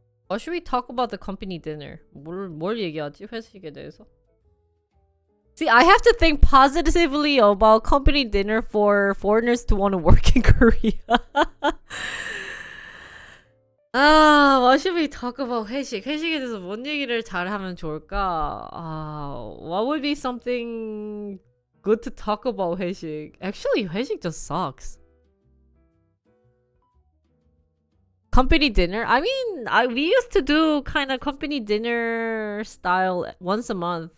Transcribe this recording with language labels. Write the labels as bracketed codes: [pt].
[en] Or should we talk about the company dinner? [ko] 뭘 얘기하지? 회식에 대해서? [en] See, I have to think positively about company dinner for foreigners to want to work in Korea. What should we talk about 회식? [ko] 회식에 대해서 뭔 얘기를 잘하면 좋을까? [en] What would be something good to talk about 회식? Actually, 회식 just sucks. Company dinner? I mean, we used to do kind of company dinner style once a month.